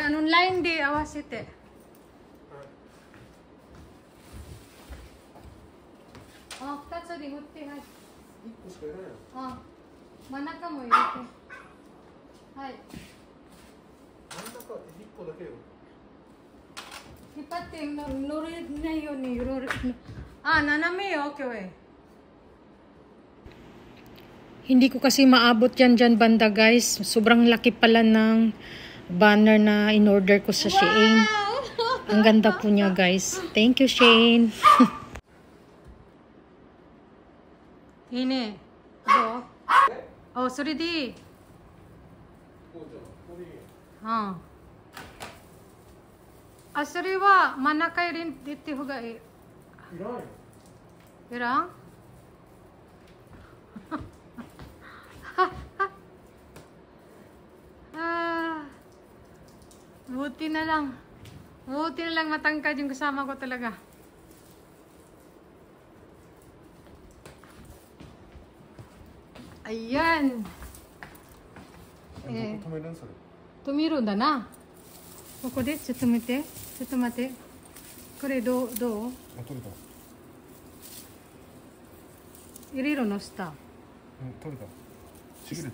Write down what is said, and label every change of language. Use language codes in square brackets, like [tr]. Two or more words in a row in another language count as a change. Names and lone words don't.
[ja] ラインで合わせて。あ、2つで振ってない。一個しかいないよ。あ、真ん中も入れて。はい。真ん中一個だけよ。引っ張って乗れないように斜めよ今日 [tl] Hindi ko kasi maabot yan dyan banda guys. Sobrang laki pala ng banner na in-order ko sa Shein. Ang ganda po niya guys. [en] Thank you Shein. Hine. Do? [tl] Oh, sorry di. [ja] こうじゃん。これいいよ。あ、それは真ん中入れてって方がいい。いらんよ。 [tl] いらん buti na lang. Buti na lang matangkad yung kasama ko talaga. Ayan. [ja] どこ止めるんそれ。止めるんだな。ここでちょっと待って。ちょっと待って。これどうあ、取れた。入れるの下。うん、取れた。ちぎれた。